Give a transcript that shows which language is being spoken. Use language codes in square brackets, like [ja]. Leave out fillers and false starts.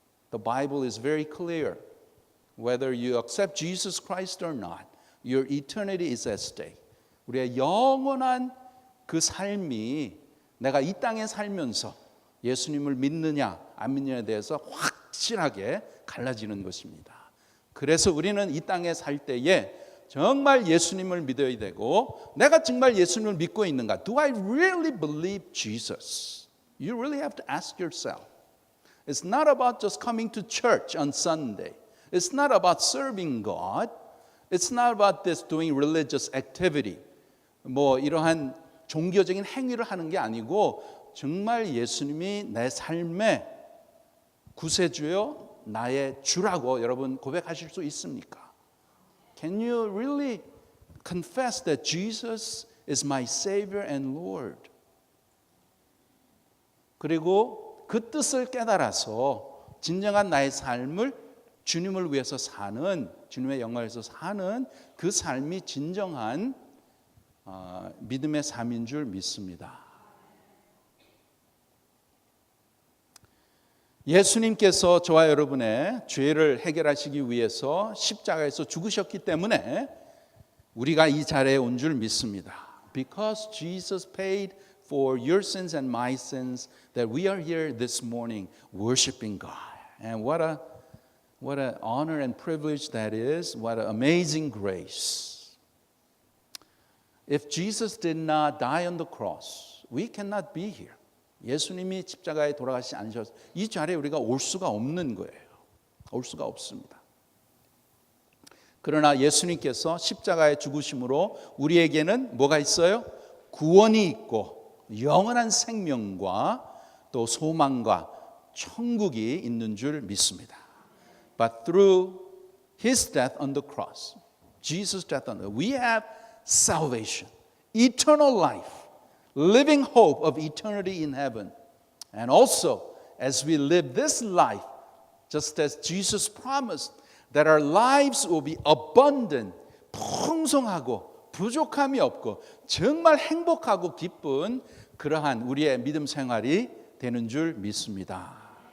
[en] The Bible is very clear. Whether you accept Jesus Christ or not, your eternity is at stake. [ko] 우리의 영원한 그 삶이 내가 이 땅에 살면서 예수님을 믿느냐 안 믿느냐에 대해서 확실하게 갈라지는 것입니다. 그래서 우리는 이 땅에 살 때에 정말 예수님을 믿어야 되고, 내가 정말 예수님을 믿고 있는가? [en] Do I really believe Jesus? You really have to ask yourself. It's not about just coming to church on Sunday. It's not about serving God. It's not about this doing religious activity. [ko] 이러한 종교적인 행위를 하는 게 아니고 정말 예수님이 내 삶의 구세주요 나의 주라고 여러분 고백하실 수 있습니까? [en] Can you really confess that Jesus is my Savior and Lord? [ko] 그리고 그 뜻을 깨달아서 진정한 나의 삶을 주님을 위해서 사는, 주님의 영광을 위해서 사는 그 삶이 진정한 믿음의 삶인 줄 믿습니다. 예수님께서 저와 여러분의 죄를 해결하시기 위해서 십자가에서 죽으셨기 때문에 우리가 이 자리에 온 줄 믿습니다. [en] Because Jesus paid for your sins and my sins, that we are here this morning worshiping God. And what an honor and privilege that is. What an amazing grace. If Jesus did not die on the cross, we cannot be here. [ko] 예수님이 십자가에 돌아가시지 않으셔서 이 자리에 우리가 올 수가 없는 거예요. 올 수가 없습니다. 그러나 예수님께서 십자가의 죽으심으로 우리에게는 뭐가 있어요? 구원이 있고 영원한 생명과 또 소망과 천국이 있는 줄 믿습니다. [en] But through His death on the cross, Jesus' death on the cross, we have salvation, eternal life, living hope of eternity in heaven. And also, as we live this life, just as Jesus promised, that our lives will be abundant, [ko] 풍성하고 부족함이 없고 정말 행복하고 기쁜 그러한 우리의 믿음 생활이 되는 줄 믿습니다.